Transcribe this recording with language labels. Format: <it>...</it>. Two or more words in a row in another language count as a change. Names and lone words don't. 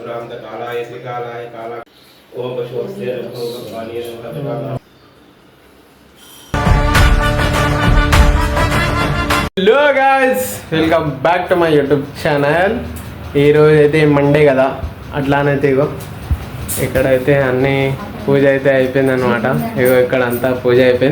<sa>कालाय त्रिकालाय काला ओम पशुस्ते नमो पानीय नमः।</sa> <en>Hello guys, welcome back to my YouTube channel.</en> <te>ఈరోజు అయితే మండే కదా, అట్లానైతే ఇగో ఇక్కడైతే అన్ని పూజ అయితే అయిపోయింది అనమాట. ఇగో ఇక్కడ అంతా పూజ అయిపోయింది.</te>